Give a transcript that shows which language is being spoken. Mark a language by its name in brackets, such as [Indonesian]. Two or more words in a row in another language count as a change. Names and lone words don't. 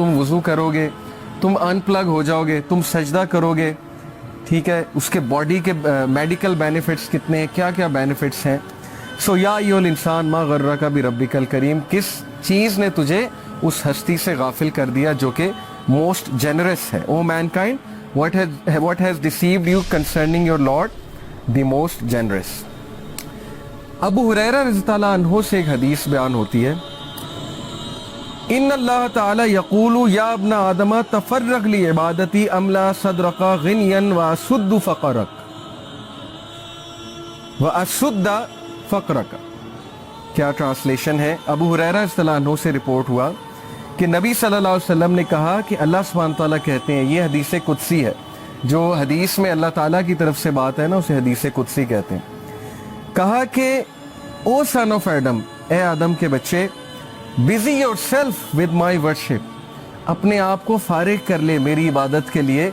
[Hindi] तुम वुजू करोगे, तुम अनप्लग हो जाओगे, तुम सजदा करोगे, ठीक है, उसके बॉडी के [English] medical benefits [Hindi] कितने हैं, क्या क्या बेनिफिट्स हैं। सो [Arabic] يا أيها الإنسان ما غرك بربك الكريم, [Hindi] किस चीज ने तुझे उस हस्ती से गाफिल कर दिया जो कि [English] most generous [Hindi] है। [English] O mankind, what has deceived you concerning your Lord the Most Generous. [Arabic] أبو هريرة رضي الله عنه [Hindi] से एक हदीस बयान होती है, [Arabic] إن الله تعالى يقول يا ابن آدم تفرغ لعبادتي أملأ صدرك غنى وأسد فقرك وأسد فقرك. [Hindi] क्या ट्रांसलेशन है? अबू हुरैरा [Arabic] رضي الله عنه [Hindi] से रिपोर्ट हुआ कि नबी [Arabic] صلى الله عليه وسلم [Hindi] ने कहा कि [Arabic] الله سبحانه وتعالى [Hindi] कहते हैं, ये हदीस कुदसी है, जो हदीस में अल्लाह ताला की तरफ से बात है ना, उसे हदीस कुदसी कहते हैं। कहा कि [English] O son of Adam, [Hindi] ए आदम के बच्चे, [English] busy yourself with my worship, [Hindi] अपने आप को फारिग कर ले मेरी इबादत के लिए।